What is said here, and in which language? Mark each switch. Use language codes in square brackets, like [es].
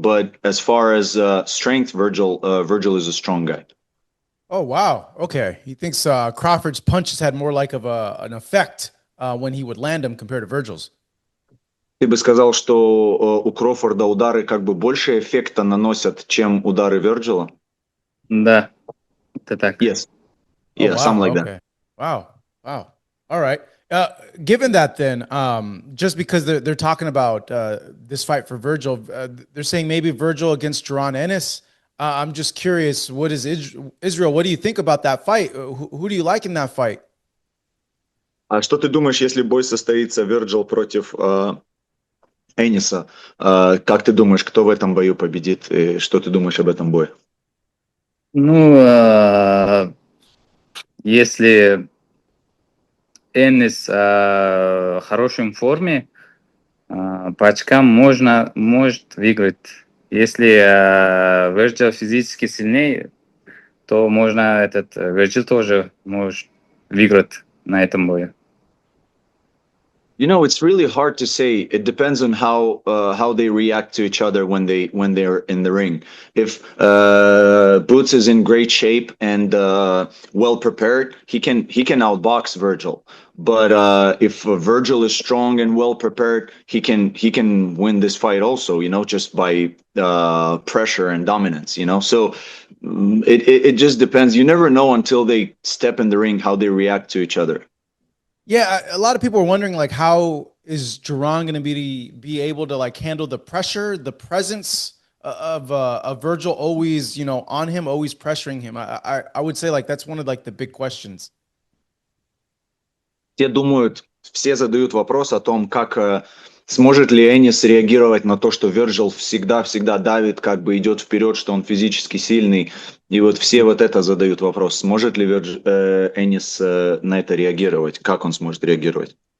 [en] But as far as strength, Virgil is a strong guy. Oh wow. Okay. He thinks Crawford's punches had more like of an effect when he would land them compared to Virgil's. [ru] Ты бы сказал, что у Крофорда удары как бы больше эффекта наносят, чем удары Верджила? Да, это так. [en] Yes. Oh Yeah, something wow. like that. Okay. Wow. Wow. All right. Given that, then, just because they're talking about this fight for Virgil, they're saying maybe Virgil against Duran Ennis. I'm just curious, what is Israel? What do you think about that fight? Who do you like in that fight? [ru] А что ты думаешь, если бой состоится Верджил против Эниса? Как ты думаешь, кто в этом бою победит? И что ты думаешь об этом бое? Ну, если Энис в хорошем форме, по очкам может выиграть. Если Virgil физически сильнее, то можно Virgil тоже может выиграть на этом бою. [en] You know, it's really hard to say. It depends on how they react to each other when they're in the ring. If Boots is in great shape and well prepared, he can outbox Virgil. But if Virgil is strong and well prepared, he can win this fight also. You know, just by pressure and dominance. You know, so it just depends. You never know until they step in the ring how they react to each other. Yeah, a lot of people are wondering like how is Duran going to be able to like handle the pressure, the presence of Virgil always, you know, on him, always pressuring him. I would say like that's one of like the big questions. [ru] Все задают вопрос о том, как сможет ли Энис реагировать на то, что Верджил всегда давит, как бы идет вперед, что он физически сильный. И вот все вот это задают вопрос, сможет ли Энис на это реагировать, как он сможет реагировать.